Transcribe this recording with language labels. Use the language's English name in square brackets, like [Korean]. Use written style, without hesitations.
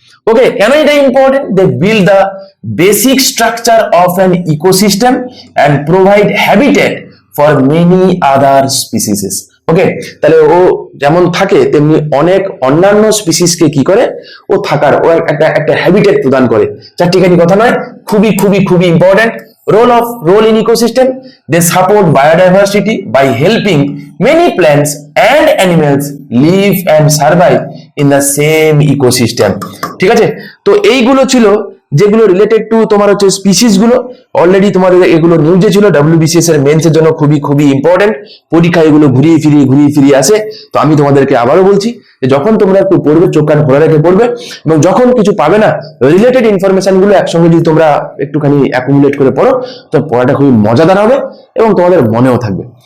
[English] okay, [Bangla] কেন এটা important? [English] They build the basic structure of an ecosystem and provide habitat for many other species. [Bangla] ওকে, তাহলে ও যেমন থাকে তেমনি অনেক অন্যান্য স্পিসিসকে কি করে, ও থাকার, ও একটা হ্যাবিটেট প্রদান করে। চারটিখানি কথা নয়, খুবই important. [English] Role in ecosystem, they support biodiversity by helping many plants and animals live and survive in the same ecosystem. [Bangla] ঠিক আছে, তো এইগুলো ছিল যেগুলো রিলেটেড টু তোমার হচ্ছে স্পিসিস গুলো। অলরেডি তোমাদের এগুলো নিউজে ছিল, WBCS এর মেন্স এর জন্য খুবই ইম্পর্টেন্ট। পরীক্ষা এগুলো ঘুরিয়ে ফিরিয়ে আসে। তো আমি তোমাদেরকে আবারও বলছি যে যখন তোমরা একটু পড়বে, চোখ কান খোলা রেখে পড়বে, এবং যখন কিছু পাবে না, রিলেটেড ইনফরমেশন গুলো একসঙ্গে যদি তোমরা একটুখানি অ্যাকুমুলেট করে পড়ো, তো পড়াটা খুবই মজাদার হবে এবং তোমাদের মনেও থাকবে।